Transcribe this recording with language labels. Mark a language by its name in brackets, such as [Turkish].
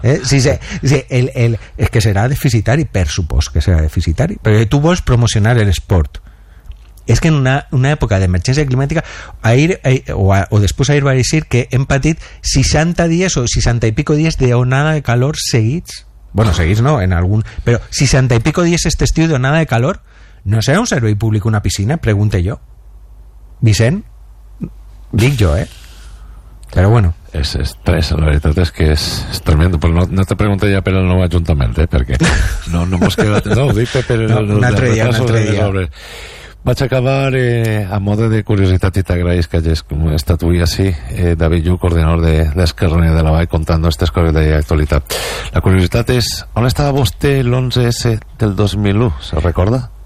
[Catalan] És que serà deficitari, per supost que serà deficitari. Perquè tu vols promocionar l'esport. És que en una època d'emergència climàtica, o després ahir va dir que hem patit 60 dies o 60 i pico dies d'onada de calor seguits. Bueno, seguits no, en algun... Però 60 i pico dies este estiu d'onada de calor... [Spanish] ¿No será un servicio público una piscina? Pregunte yo. ¿Vicent? Dic yo, ¿eh? Pero bueno. Es la verdad es que es tremendo. Pues no te pregunte ya por el nuevo ayuntamiento, ¿eh? Porque no hemos quedado... No, dice, pero... Un otro día. [Catalan] Vaig acabar a mode de curiositat i t'agraïs que hagis estat avui així, David Lluch, coordinador d'Esquerra Unida de la Vall, contando aquestes coses d'actualitat. La curiositat és, on estava vostè l'11S del 2001? Se'l recorda?